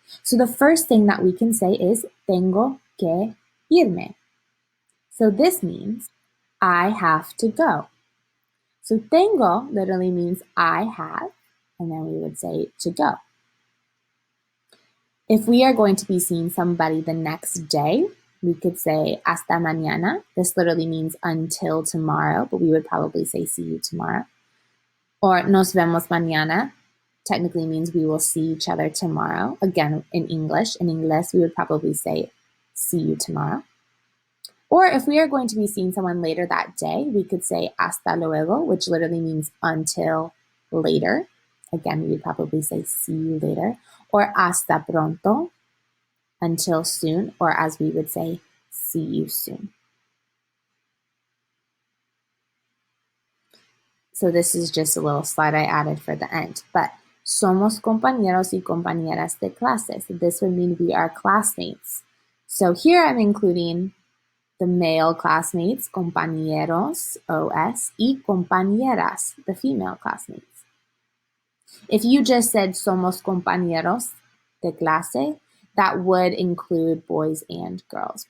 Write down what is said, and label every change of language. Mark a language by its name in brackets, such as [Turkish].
[English] So the first thing that we can say is [Spanish] tengo que irme. [English] So this means I have to go. So tengo literally means I have, and then we would say to go. If we are going to be seeing somebody the next day, [Spanish] we could say hasta mañana. [English] This literally means until tomorrow, but we would probably say see you tomorrow. Or [Spanish] nos vemos mañana [English] technically means we will see each other tomorrow. Again, in English, we would probably say see you tomorrow. Or if we are going to be seeing someone later that day, we could say [Spanish] hasta luego, [English] which literally means until later. Again, we would probably say see you later. Or [Spanish] hasta pronto, [English] until soon, or as we would say, see you soon. So this is just a little slide I added for the end. [Spanish] But somos compañeros y compañeras de clases. [English] This would mean we are classmates. So here I'm including the male classmates, compañeros, OS, y compañeras, the female classmates. If you just said [Spanish] somos compañeros de clase, [English] that would include boys and girls.